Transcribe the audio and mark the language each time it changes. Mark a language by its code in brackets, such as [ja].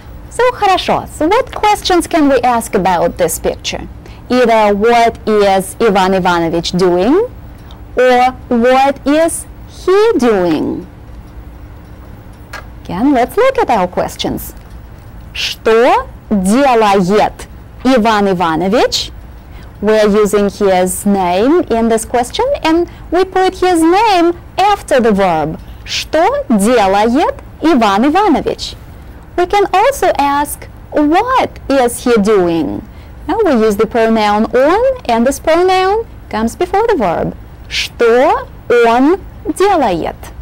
[ru] So, хорошо. [en] So what questions can we ask about this picture? Either what is Ivan Ivanovich doing or what is he doing? Again, let's look at our questions. [ru] Что делает Иван Иванович? [en] We're using his name in this question and we put his name after the verb. [ru] Что делает Иван Иванович? [en] We can also ask, what is he doing? Now we use the pronoun on, and this pronoun comes before the verb. [ru] Что он делает?